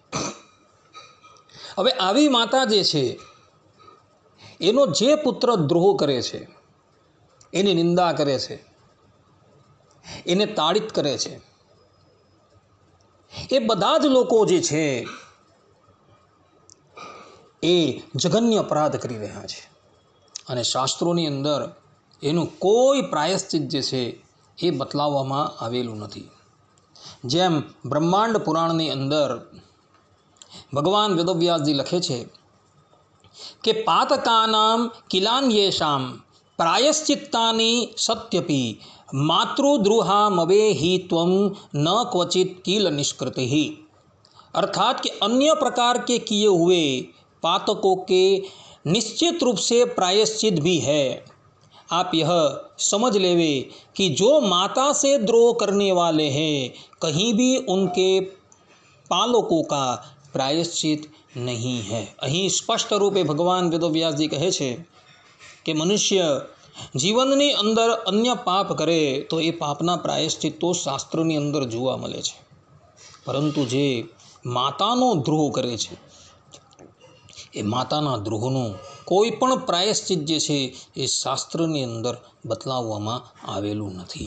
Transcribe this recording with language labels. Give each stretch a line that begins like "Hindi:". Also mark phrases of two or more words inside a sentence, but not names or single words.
Gujarati: હવે આવી માતા જે છે, એનો જે પુત્ર દ્રોહ કરે છે, એની નિંદા કરે છે, એને તાડિત કરે છે, એ બધા જ લોકો જે છે એ જઘન્ય અપરાધ કરી રહ્યા છે, અને શાસ્ત્રોની અંદર એનું કોઈ પ્રાયશ્ચિત જે છે એ બતલાવવામાં આવેલું નથી। જેમ બ્રહ્માંડ પુરાણની અંદર ભગવાન વેદવ્યાસજી લખે છે કે
Sanskrit: પાતકાનામ કિલાન્યેષામ પ્રાયશ્ચિત્તાની સત્યપી मातृद्रुहामवेहि त्वं न क्वचित किल निष्कृति।
Hindi: अर्थात कि अन्य प्रकार के किए हुए पातकों के निश्चित रूप से प्रायश्चित भी है। आप यह समझ लेवे कि जो माता से द्रोह करने वाले हैं, कहीं भी उनके पालकों का प्रायश्चित नहीं है।
Gujarati: અહીં સ્પષ્ટ રૂપે ભગવાન વેદવ્યાસજી કહે છે કે મનુષ્ય જીવનની અંદર અન્ય પાપ કરે તો એ પાપના પ્રાયશ્ચિત તો શાસ્ત્રની અંદર જોવા મળે છે, પરંતુ જે માતાનો દ્રોહ કરે છે, એ માતાના દ્રોહનું કોઈ પણ પ્રાયશ્ચિત જે છે એ શાસ્ત્રની અંદર બતલાવવામાં આવેલું નથી।